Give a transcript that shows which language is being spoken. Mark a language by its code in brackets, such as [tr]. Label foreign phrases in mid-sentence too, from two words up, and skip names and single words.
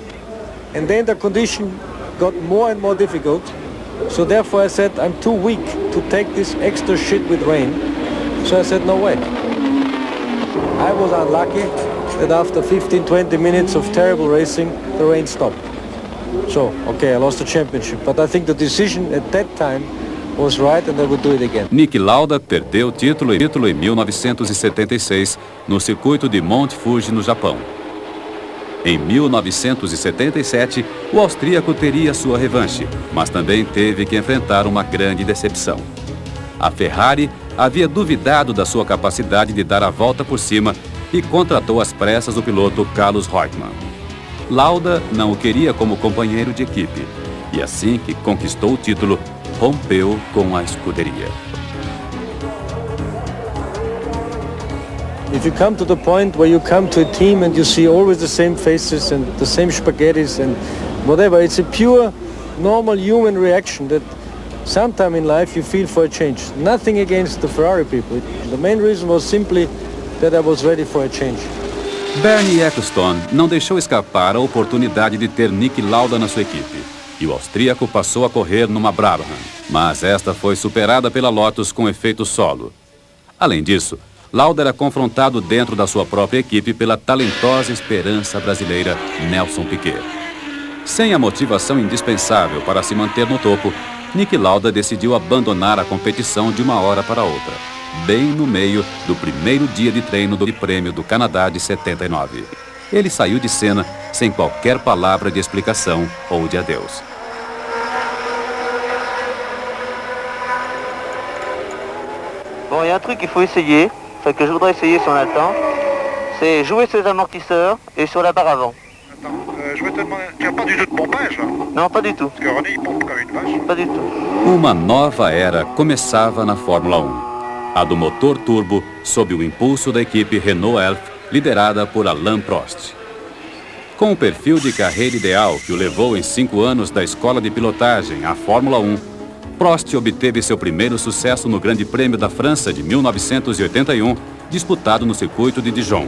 [en] And then the condition got more and more difficult, so therefore I said, I'm too weak to take this extra shit with rain. So I said, no way. I was unlucky that after 15-20 minutes of terrible racing, the rain stopped. So, okay, I lost the championship, but I think the decision at that time was right and I would do it again. [pt] Niki Lauda perdeu o título em 1976 no circuito de Mount Fuji, no Japão. Em 1977, o austríaco teria sua revanche, mas também teve que enfrentar uma grande decepção. A Ferrari havia duvidado da sua capacidade de dar a volta por cima e contratou às pressas o piloto Carlos Reutemann. Lauda não o queria como companheiro de equipe, e assim que conquistou o título, rompeu com a escuderia. [en] If you come to the point where you come to a team and you see always the same faces and the same spaghettis and whatever, it's a pure, normal human reaction that sometime in life you feel for a change. Nothing against the Ferrari people. The main reason was simply that I was ready for a change. [pt] Bernie Ecclestone não deixou escapar a oportunidade de ter Niki Lauda na sua equipe, e o austríaco passou a correr numa Brabham, mas esta foi superada pela Lotus com efeito solo. Além disso, Lauda era confrontado dentro da sua própria equipe pela talentosa esperança brasileira Nelson Piquet. Sem a motivação indispensável para se manter no topo, Niki Lauda decidiu abandonar a competição de uma hora para outra, bem no meio do primeiro dia de treino do Prêmio do Canadá de 79. Ele saiu de cena sem qualquer palavra de explicação ou de adeus. [fr] Bon, il y a un truc qu'il faut essayer, enfin que je voudrais essayer si on a le temps, c'est jouer sur les amortisseurs et sur la barre avant. Attends, je vais te demander, tu n'as pas du tout de pompage là? Non, pas du tout. Parce que René il pompe comme une vache. Pas du tout. [pt] Uma nova era começava na Fórmula 1. A do motor turbo, sob o impulso da equipe Renault Elf, liderada por Alain Prost. Com o perfil de carreira ideal que o levou em 5 anos da escola de pilotagem à Fórmula 1, Prost obteve seu primeiro sucesso no Grande Prêmio da França de 1981, disputado no circuito de Dijon.